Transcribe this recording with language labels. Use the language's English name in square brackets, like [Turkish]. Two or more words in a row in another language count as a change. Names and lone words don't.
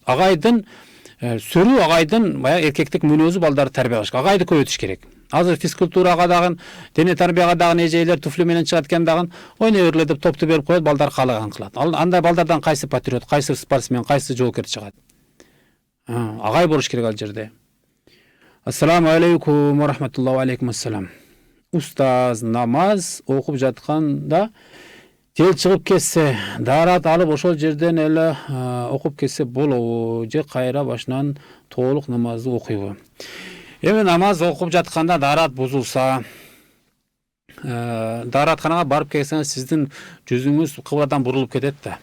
[Kyrgyz] Агайдын сөрүү, агайдын баягы эркектик мүнөзү балдарды тарбиялаш. Агайды көбөйтүш керек. Азыр физкультурага дагы, дене тарбияга дагы эжейлер туфли менен чыгат экен дагы, ойной бергиле деп топту берип коет, балдар каалаган кылат. Андай балдардан кайсы патриот, кайсы спортсмен, кайсы жоокер чыгат? Агай болуш керек ал жерде. [Arabic] السلام عليكم ورحمة الله وعليكم السلام. [Kyrgyz] Устаз, намаз окуп жатканда жел чыгып кетсе, дарат алып ошол жерден эле окуп кетсе болобу, же кайра башынан толук намазды окуйбу? Эми намаз окуп жатканда дарат бузулса, даратканага барып келсеңиз, сиздин жүзүңүз кыбладан бурулуп кетет да.